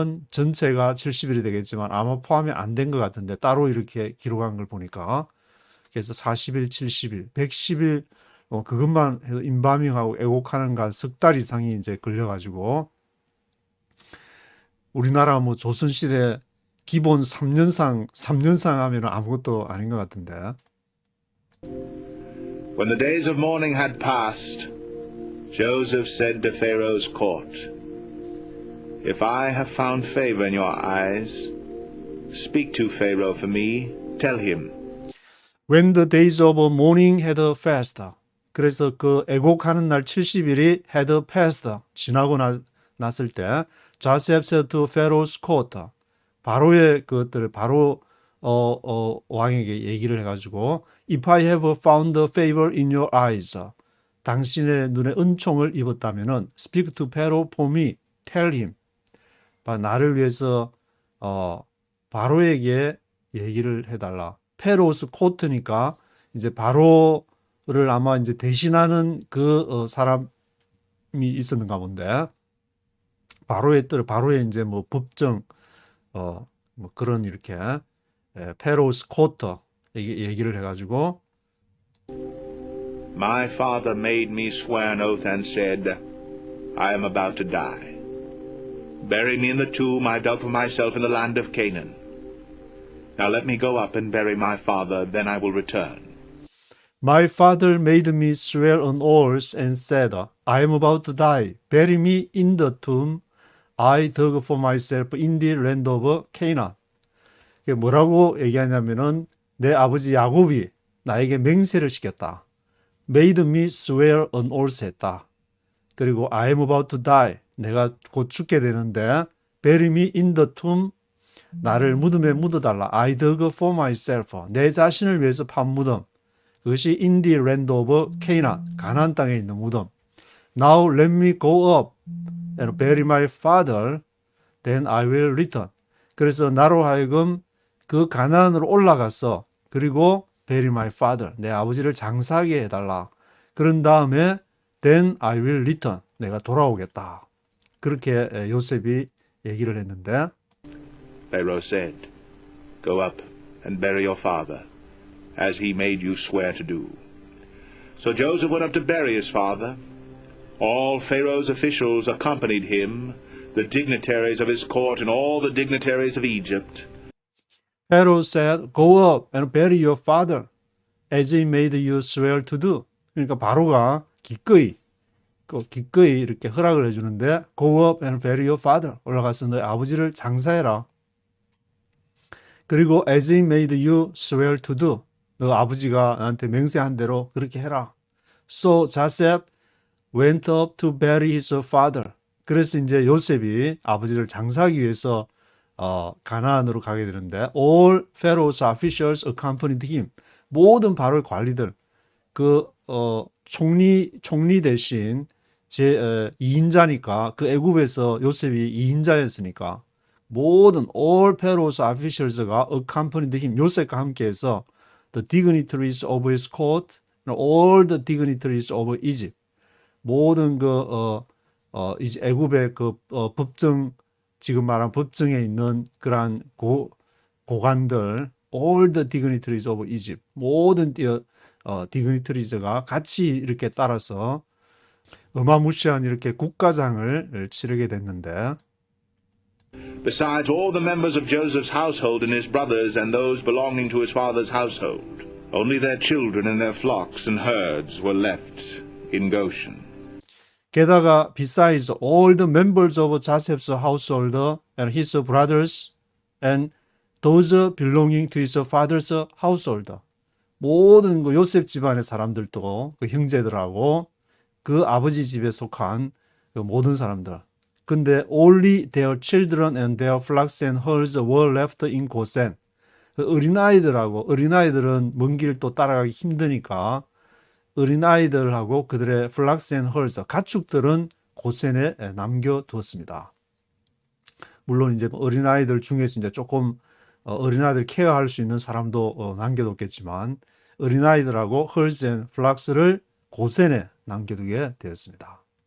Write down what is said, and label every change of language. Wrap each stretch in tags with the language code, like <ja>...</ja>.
<ko>전체가 70일이 되겠지만 아마 포함이 안 된 것 같은데 따로 이렇게 기록한 걸 보니까 그래서 40일, 70일, 110일 그것만 해서 embalming하고 애곡하는 간 석 달 이상이 이제 걸려가지고 우리나라 뭐 조선시대 기본 3년상 하면 아무것도 아닌 것 같은데.</ko> <en>When the days of mourning had passed, Joseph said to Pharaoh's court, If I have found favor in your eyes, speak to Pharaoh for me, tell him, When the days of mourning had passed.</en> <ko>그래서 그 애곡하는 날 70일이</ko> <en>had passed.</en> <ko>지나고 났을 때</ko> <en>Joseph said to Pharaoh's court.</en> <ko>바로의 그것들을 바로 왕에게 얘기를 해가지고</ko> <en>If I have found favor in your eyes.</en> <ko>당신의 눈에 은총을 입었다면은</ko> <en>Speak to Pharaoh for me. Tell him.</en> <ko>나를 위해서 바로에게 얘기를 해달라. 페로스 코트니까 이제 바로를 아마 이제 대신하는 그 사람이 있었는가 본데 바로의 이제 뭐 법정 뭐 그런 이렇게 페로스 코트 얘기를 해가지고</ko> <en>My father made me swear an oath and said, I am about to die. Bury me in the tomb I dug for myself in the land of Canaan. Now let me go up and bury my father, then I will return. My father made me swear on oath and said, I am about to die. Bury me in the tomb I dug for myself in the land of Canaan.</en> <ko>이게 뭐라고 얘기하냐면은 내 아버지 야곱이 나에게 맹세를 시켰다.</ko> <en>Made me swear an oath</en> <ko>했다. 그리고</ko> <en>I am about to die.</en> <ko>내가 곧 죽게 되는데</ko> <en>Bury me in the tomb.</en> <ko>나를 무덤에 묻어달라.</ko> <en>I dug for myself.</en> <ko>내 자신을 위해서 판 무덤. 그것이</ko> <en>in the land of Canaan.</en> <ko>가나안 땅에 있는 무덤.</ko> <en>Now let me go up and bury my father. Then I will return.</en> <ko>그래서 나로 하여금 그 가나안으로 올라가서 그리고</ko> <en>bury my father.</en> <ko>내 아버지를 장사하게 해달라. 그런 다음에</ko> <en>then I will return.</en> <ko>내가 돌아오겠다. 그렇게 요셉이 얘기를 했는데</ko> <en>Pharaoh said, Go up and bury your father, as he made you swear to do. So Joseph went up to bury his father. All Pharaoh's officials accompanied him, the dignitaries of his court and all the dignitaries of Egypt. Pharaoh said, Go up and bury your father, as he made you swear to do.</en> <ko>그러니까 바로가 기꺼이 이렇게 허락을 해주는데</ko> <en>Go up and bury your father.</en> <ko>올라가서 너의 아버지를 장사해라. 그리고</ko> <en>as he made you swear to do.</en> <ko>너 아버지가 나한테 맹세한 대로 그렇게 해라.</ko> <en>So Joseph went up to bury his father.</en> <ko>그래서 이제 요셉이 아버지를 장사하기 위해서 가나안으로 가게 되는데</ko> <en>all Pharaoh's officials accompanied him.</en> <ko>모든 바로의 관리들 그 총리 대신 제 2인자니까 그 애굽에서 요셉이 2인자였으니까 모든</ko> <en>all Pharaoh's officials</en> <ko>가</ko> <en>accompanied him.</en> <ko>요셉과 함께해서</ko> <en>the dignitaries of his court and all the dignitaries of Egypt.</en> <ko>모든 이제 애굽의 법정 지금 말한 법정에 있는 그러한 고관들</ko> <en>all the dignitaries of Egypt.</en> <ko>모든 dignitaries가 같이 이렇게 따라서 어마무시한 이렇게 국가장을 치르게 됐는데</ko> <en>Besides all the members of Joseph's household and his brothers and those belonging to his father's household, only their children and their flocks and herds were left in Goshen.</en> <ko>게다가</ko> <en>besides all the members of Joseph's household and his brothers and those belonging to his father's household.</en> <ko>모든 그 요셉 집안의 사람들도 그 형제들하고 그 아버지 집에 속한 그 모든 사람들. 근데</ko> <en>only their children and their flocks and herds were left in Goshen.</en> <ko>그 어린아이들은 먼 길 또 따라가기 힘드니까 어린아이들하고 그들의</ko> <en>flocks and herds,</en> <ko>가축들은 고센에 남겨두었습니다. 물론 이제 어린아이들 중에서 이제 조금 어린아이들 케어할 수 있는 사람도 남겨뒀겠지만 어린아이들하고</ko> <en>herds and flocks</en> <ko>를 고센에 남겨두게 되었습니다.</ko>